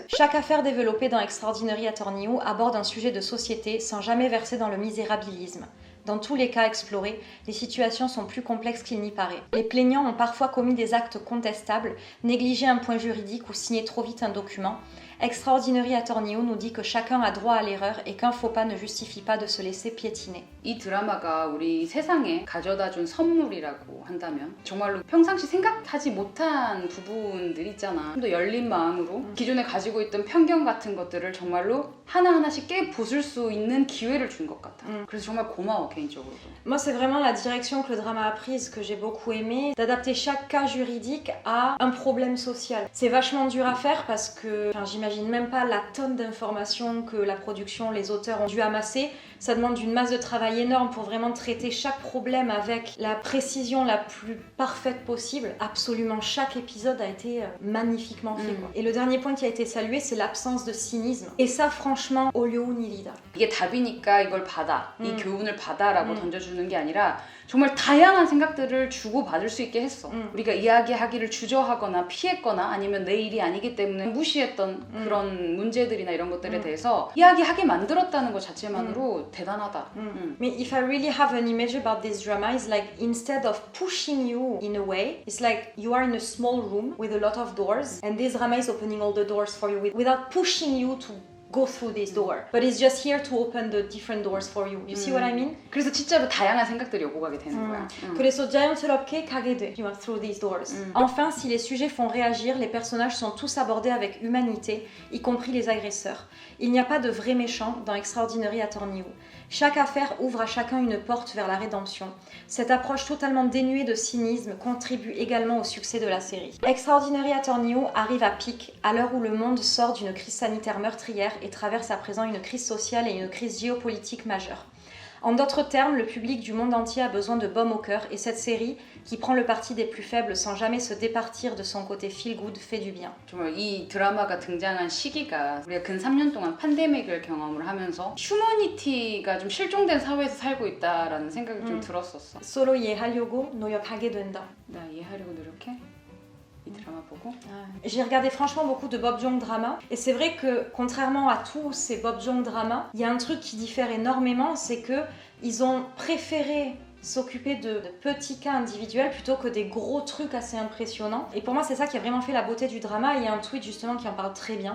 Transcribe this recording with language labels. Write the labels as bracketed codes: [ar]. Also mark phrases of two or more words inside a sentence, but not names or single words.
[fr] Chaque affaire développée dans Extraordinary Attorney Who aborde un sujet de société sans jamais verser dans le misérabilisme. Dans tous les cas explorés, les situations sont plus complexes qu'il n'y paraît. Les plaignants ont parfois commis des actes contestables, négligé un point juridique ou signé trop vite un document. Extraordinary Attorney Who nous dit que chacun a droit à l'erreur et qu'un faux pas ne justifie pas de se laisser piétiner. [ko] 이 드라마가 우리 세상에 가져다준 선물이라고 한다면 정말로 평상시 생각하지 못한 부분들 있잖아. 좀 더 열린 마음으로 기존에 가지고 있던 편견 같은 것들을 정말로 하나하나씩 깨부술 수 있는 기회를 준 것 같아. 그래서 정말 고마워 개인적으로도. [fr] Moi, c'est vraiment la direction que le drama a prise que j'ai beaucoup aimé, d'adapter chaque cas juridique à un problème social. C'est vachement dur à faire parce que j'imagine même pas la tonne d'informations que la production, les auteurs ont dû amasser. Ça demande une masse de travail énorme pour vraiment traiter chaque problème avec la précision la plus parfaite possible. Absolument chaque épisode a été magnifiquement fait. Quoi. Et le dernier point qui a été salué, c'est l'absence de cynisme. Et ça, franchement, [ko] 올려온 일이다. 이게 답이니까 이걸 받아. 이 교훈을 받아라고 던져주는 게 아니라 정말 다양한 생각들을 주고받을 수 있게 했어. 우리가 이야기하기를 주저하거나 피했거나 아니면 내 일이 아니기 때문에 무시했던 그런 문제들이나 이런 것들에 대해서 이야기하게 만들었다는 것 자체만으로 대단하다. [en] I mean, if I really have an image about this drama, it's like instead of pushing you in a way, it's like you are in a small room with a lot of doors, and this drama is opening all the doors for you without pushing you to go through this door. But it's just here to open the different doors for you. You see what I mean? [ko] 그래서 진짜로 다양한 생각들이 오고 가게 되는 거야. 그래서 자연스럽게 가게 돼. [en] You are through these doors. [fr] Enfin, si les sujets font réagir, les personnages sont tous abordés avec humanité, y compris les agresseurs. Il n'y a pas de vrais méchants dans Extraordinary Attorney Who. Chaque affaire ouvre à chacun une porte vers la rédemption. Cette approche totalement dénuée de cynisme contribue également au succès de la série. Extraordinary Attorney Who arrive à pic à l'heure où le monde sort d'une crise sanitaire meurtrière et traverse à présent une crise sociale et une crise géopolitique majeure. En d'autres termes, le public du monde entier a besoin de baume au cœur et cette série, qui prend le parti des plus faibles sans jamais se départir de son côté feel-good, fait du bien. [ko] 정말 이 드라마가 등장한 시기가 우리가 근 3년 동안 팬데믹을 경험을 하면서 휴머니티가 좀 실종된 사회에서 살고 있다라는 생각이 좀 들었었어. Solo 이해하려고 노력하게 된다. 나 이해하려고 노력해? 이 드라마 보고? [fr] J'ai regardé franchement beaucoup de Bob Jong drama et c'est vrai que contrairement à tous ces Bob Jong drama, il y a un truc qui diffère énormément, c'est que ils ont préféré s'occuper de petits cas individuels plutôt que des gros trucs assez impressionnants. Et pour moi, c'est ça qui a vraiment fait la beauté du drama. Il y a un tweet justement qui en parle très bien.